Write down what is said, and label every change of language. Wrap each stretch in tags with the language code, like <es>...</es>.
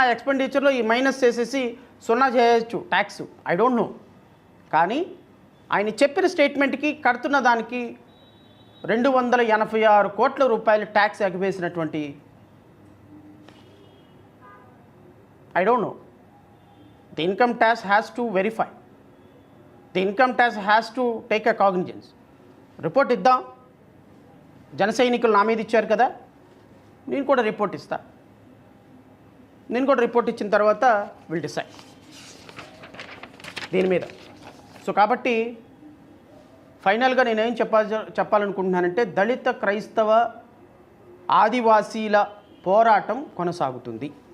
<te>ఆ ఎక్స్పెండిచర్లో ఈ మైనస్ చేసేసి 0 చేయొచ్చు ట్యాక్స్,</te> <en>I don't know.</en> <te>కానీ ఆయన చెప్పిన స్టేట్మెంట్కి కడుతున్న దానికి 286 కోట్ల రూపాయలు tax ఎగవేసినటువంటి</te> <en>I don't know. The income tax has to verify. The income tax has to take a cognizance.</en> <te>Report ఇద్దాం. జన సైనికులు నా మీద ఇచ్చారు కదా, నేను కూడా రిపోర్ట్ ఇస్తా. నేను కూడా రిపోర్ట్ ఇచ్చిన తర్వాత విల్ డిసైడ్ దీని మీద. సో కాబట్టి ఫైనల్గా నేనేం చెప్పాలనుకుంటున్నానంటే, దళిత క్రైస్తవ ఆదివాసీల పోరాటం కొనసాగుతుంది.</te>